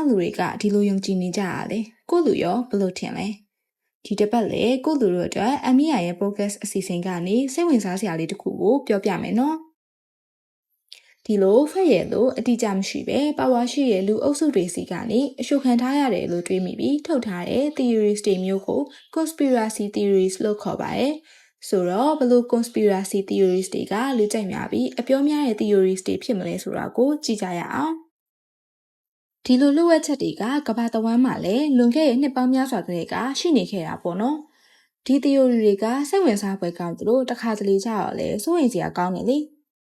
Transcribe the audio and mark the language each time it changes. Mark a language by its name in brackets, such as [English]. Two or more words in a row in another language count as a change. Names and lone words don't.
[Burmese] လူတွေကဒီလိုယုံကြည်နေကြရလဲ။ကိုလူရောဘယ်လိုထင်လဲ။ဒီတစ်ပတ်လေကိုလူတို့အတွက်အမီယာရဲ့ podcast အစီအစဉ်ကနေစိတ်ဝင်စားစရာလေးတစ်ခုကို ပြောပြမယ်နော်။ဒီလိုဖက်ရလို့အတိအကျမရှိပဲပါဝါရှိရဲ့လူအုပ်စုတွေစီကနေအရှုခံထားရတယ်လို့ တွေးမိပြီးထုတ်ထားတဲ့ theories တွေမျိုးကို [English] conspiracy theories [Burmese] လို့ခေါ်ပါတယ်။ဆိုတော့ဘလို့ [English] conspiracy theories [Burmese] တွေကလူကြိုက်များပြီးအပြောများတဲ့ theories တွေဖြစ်မလဲဆိုတာကိုကြည့်ကြရအောင်။ဒီလိုလှုပ်ဝက်ချက်တွေကကမ္ဘာတဝန်းမှာလည်းလွန်ခဲ့တဲ့နှစ်ပေါင်းများစွာကတည်းကရှိနေခဲ့တာပေါ့နော်။ဒီ theory တွေကစိတ်ဝင်စားဖွယ်ကောင်းသလိုတစ်ခါတလေကြတော့လည်းစိုးရိမ်စရာကောင်းနေလေ။